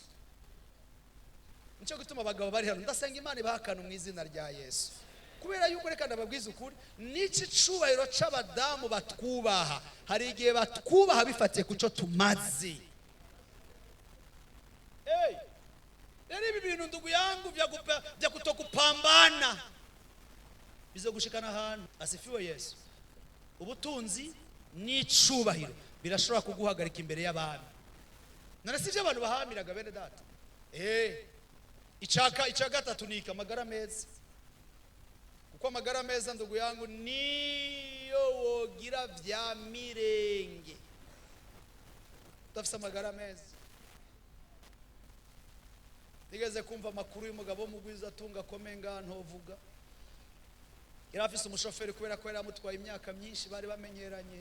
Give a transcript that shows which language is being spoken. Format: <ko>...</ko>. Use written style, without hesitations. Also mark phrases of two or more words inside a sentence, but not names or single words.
<rn>Nico gituma abagabo bari hano ndasenga Imana ibahakana mu izina rya Yesu, kubera yuko reka ndababwiza ukuri, niki cubahiro c'abadamu batwubaha. Hari igihe batwubaha bifatiye kuco tumaze. Rero ibi bintu</rn> <sw>ndugu yangu</sw> <rn>vya kutokupambana bizo gushikana ahantu. Asifiwe Yesu. Ubutunzi n'icubahiro birashobora kuguhagarika imbere y'abami. None sivyo abantu bahamiraga bene data. Ica gatatu ni amagara meza, kuko amagara meza</rn> <sw>ndugu yangu</sw> <rn>niyo wogira vya mirenge. Utafise amagara meza. Nigeze kumva makuru y'umugabo w'umugwiza atunga komenga ntovuga. Yarafise umushoferi kubera ko yaramutwaye imyaka myinshi, bari bamenyeranye.</rn>